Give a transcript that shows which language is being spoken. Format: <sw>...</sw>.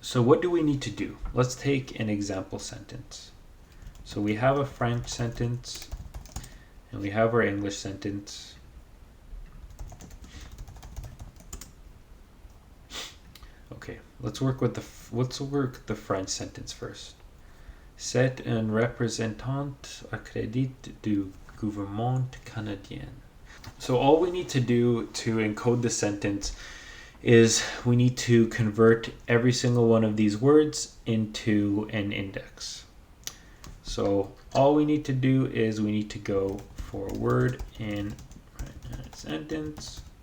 <en>So what do we need to do? Let's take an example sentence. So we have a French sentence and we have our English sentence. Okay, let's work the French sentence first.</en> <fr>C'est un représentant accrédité du gouvernement canadien.</fr> <en>So all we need to do to encode the sentence is we need to convert every single one of these words into an index. So all we need to do is we need to go for a word in a sentence.</en>